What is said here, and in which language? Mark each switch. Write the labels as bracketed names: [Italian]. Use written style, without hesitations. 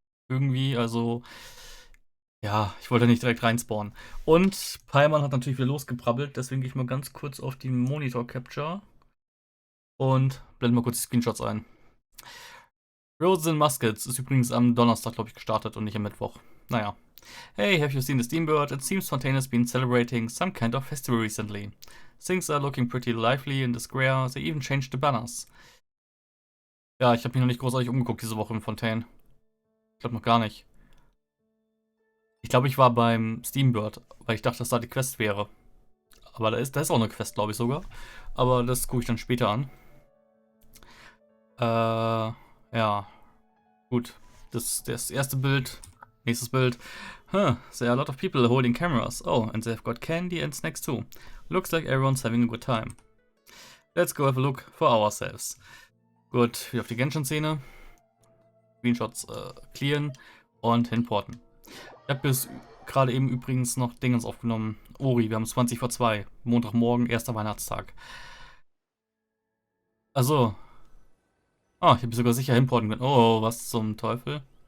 [German] Irgendwie, also ja, ich wollte nicht direkt reinspawnen. Und Palman hat natürlich wieder losgebrabbelt, deswegen gehe ich mal ganz kurz auf die Monitor Capture und blende mal kurz die Screenshots ein. Roses and Muskets ist übrigens am Donnerstag, glaube ich, gestartet und nicht am Mittwoch. Naja. [English] Hey, have you seen the Steambird? It seems Fontaine has been celebrating some kind of festival recently. Things are looking pretty lively in the square, they even changed the banners. [German] Ja, ich habe mich noch nicht großartig umgeguckt diese Woche in Fontaine. Ich glaube noch gar nicht. Ich glaube, ich war beim Steambird, weil ich dachte, dass da die Quest wäre. Aber da ist auch eine Quest, glaube ich sogar. Aber das gucke ich dann später an. Ja. Gut. Das erste Bild. Nächstes Bild. [English] Huh, there are a lot of people holding cameras. Oh, and they've got candy and snacks too. Looks like everyone's having a good time. Let's go have a look for ourselves. [German] Gut, wieder auf die Genshin-Szene. Screenshots clearen und hinporten. Ich habe bis gerade eben übrigens noch Dingens aufgenommen. Ori, wir haben 20 vor 2. Montagmorgen, erster Weihnachtstag. Also. Oh, ich habe sogar sicher hinporten können. Oh, was zum Teufel?